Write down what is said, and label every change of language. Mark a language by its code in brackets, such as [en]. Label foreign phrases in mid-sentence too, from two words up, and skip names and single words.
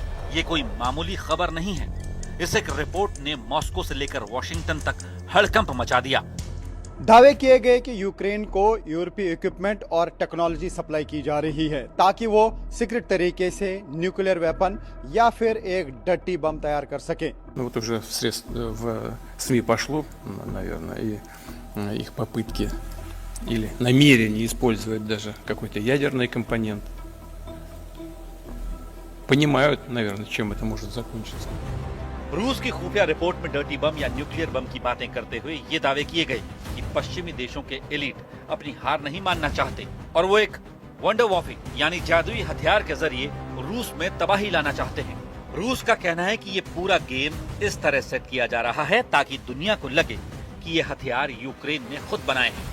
[hi] ये कोई मामूली खबर नहीं है। इस एक रिपोर्ट ने मॉस्को से लेकर वॉशिंगटन तक हड़कंप मचा दिया। दावे किए गए कि यूक्रेन को यूरोपीय इक्विपमेंट और टेक्नोलॉजी सप्लाई की जा रही है ताकि वो सीक्रेट तरीके से [en] nuclear weapon [hi] या फिर एक [en] dirty bomb [hi] तैयार कर सके। [ru] Ну вот уже в СМИ пошло, наверное, и их попытки или намерение использовать даже какой-то ядерный компонент. Понимают, наверное, чем это может закончиться. [hi] रूस की खुफिया रिपोर्ट में [en] dirty bomb [hi] या [en] nuclear bomb [hi] की बातें करते हुए ये दावे किए गए कि पश्चिमी देशों के एलीट अपनी हार नहीं मानना चाहते और वो एक [en] wonder warfare [hi] यानी जादुई हथियार के जरिए रूस में तबाही लाना चाहते हैं। रूस का कहना है कि ये पूरा गेम इस तरह सेट किया जा रहा है ताकि दुनिया को लगे कि ये हथियार यूक्रेन ने खुद बनाए हैं।